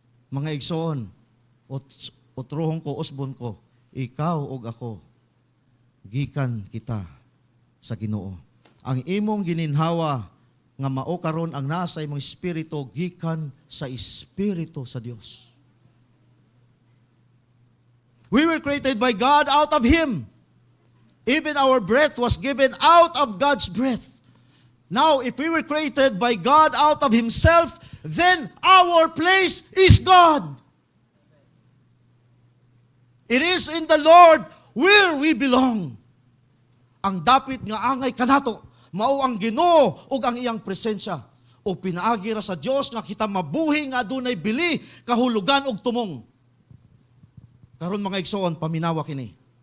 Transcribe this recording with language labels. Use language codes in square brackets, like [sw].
[ceb] Mga igsoon, utrohon ko, usbon ko, ikaw ug ako, gikan kita sa Ginoo. Ang imong gininhawa nga mao karon ang nasa imong espiritu gikan sa espiritu sa Dios. [en] We were created by God out of Him. Even our breath was given out of God's breath. Now, if we were created by God out of Himself, then our place is God. It is in the Lord where we belong. [ceb] Ang dapit nga angay kanato, mao ang Ginoo ug ang iyang presensya. O pinaagi ra sa Dios nga kita mabuhi nga adunay bili, kahulugan ug tumong. Karon mga igsoon, paminawa kini.